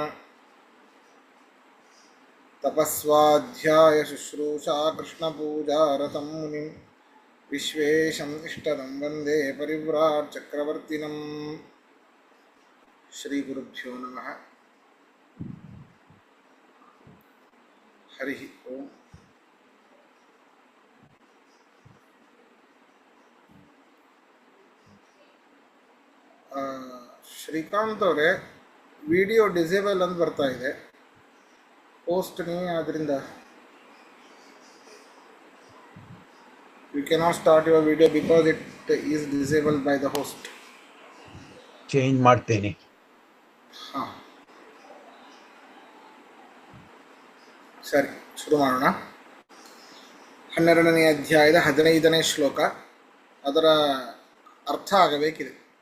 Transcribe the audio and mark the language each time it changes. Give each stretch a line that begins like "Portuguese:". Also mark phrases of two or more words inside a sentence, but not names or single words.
Sanskrit: तपस्वाध्यायशुश्रूषा कृष्णपूजारतं मुनिं विश्वेशम् इष्टदं वन्दे परिव्राट्चक्रवर्तिनं। श्रीगुरुभ्यो नमः। हरिः ओम्।
Kannada: ಶ್ರೀಕಾಂತ್ ಅವರೇ,
English: video disable
Kannada: ಅಂತ ಬರ್ತಾ ಇದೆ. ಪೋಸ್ಟ್ ನೀವೇ ಆದ್ದರಿಂದ
English: you cannot start your video because it is disabled by the host.
Kannada: ಚೇಂಜ್ ಮಾಡ್ತೇನೆ. ಹಾಂ, ಸರಿ, ಶುರು ಮಾಡೋಣ. 12ನೇ ಅಧ್ಯಾಯದ 15ನೇ ಶ್ಲೋಕ, ಅದರ ಅರ್ಥ ಆಗಬೇಕಿದೆ.